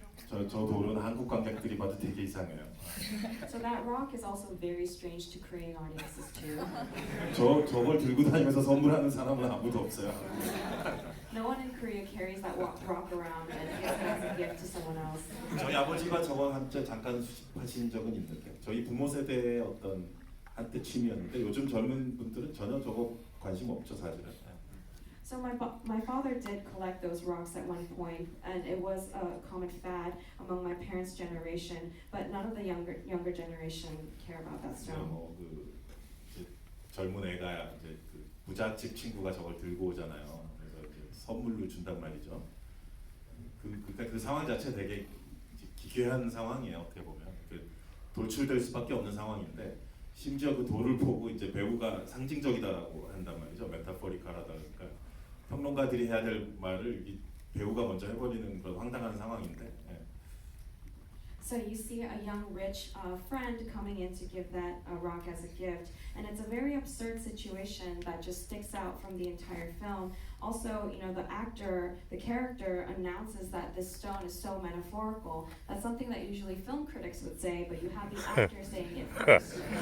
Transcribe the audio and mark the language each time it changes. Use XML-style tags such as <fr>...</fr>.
<ko>저 돌은 한국 관객들이 봐도 되게 이상해요.</ko> <en>So that rock is also very strange to Korean audiences too.</en> <ko>저걸 들고 다니면서 선물하는 사람은 아무도 없어요.</ko> <en>No one in Korea carries that rock around and gives it as a gift to someone else.</en> <ko>저희 아버지가 저거 한때 잠깐 수집하신 적은 있는데 저희 부모 세대의 어떤 한때 취미였는데 요즘 젊은 분들은 전혀 저거 관심 없죠 사실은.</ko> <en>So my father did collect those rocks at one point, and it was a common fad among my parents' generation. But none of the younger generation care about that stone.</en> <ko>뭐그 젊은 애가 이제 그 부잣집 친구가 저걸 들고 오잖아요. 그래서 이제 선물로 준단 말이죠. 그러니까 그 상황 자체 되게 기괴한 상황이에요. 어떻게 보면 돌출될 수밖에 없는 상황인데 심지어 그 돌을 보고 이제 배우가 상징적이다라고 한단 말이죠. 메타포리카라다 그러니까 평론가들이 해야 될 말을 이 배우가 먼저 해버리는 그런 황당한 상황인데.</ko> <en>So you see a young rich friend coming in to give that rock as a gift, and it's a very absurd situation that just sticks out from the entire film. Also, you know, the character announces that this stone is so metaphorical. That's something that usually film critics would say, but you have the actor saying it first.</en>